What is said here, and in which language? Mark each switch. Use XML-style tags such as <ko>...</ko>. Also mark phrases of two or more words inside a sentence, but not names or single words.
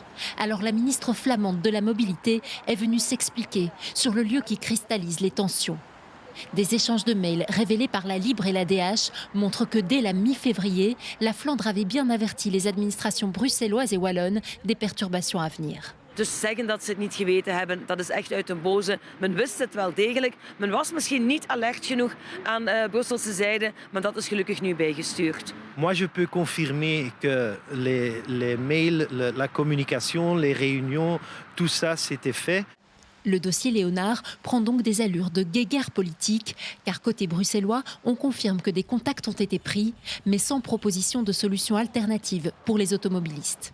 <fr>Alors la ministre flamande de la Mobilité est venue s'expliquer sur le lieu qui cristallise les tensions. Des échanges de mails révélés par la Libre et la DH montrent que dès la mi-février, la Flandre avait bien averti les administrations bruxelloises et wallonnes des perturbations à venir.</fr> <nl>Dus zeggen dat ze het niet geweten hebben, dat is echt uit de boze. Men wist het wel degelijk. Men was misschien niet alert genoeg aan Brusselse zijde, maar dat is gelukkig nu bijgestuurd.</nl> <fr>Moi, je peux confirmer que les mails, la communication, les réunions, tout ça, c'était fait. Le dossier Léonard prend donc des allures de guéguerre politique, car côté bruxellois, on confirme que des contacts ont été pris, mais sans proposition de solution alternative pour les automobilistes.</fr>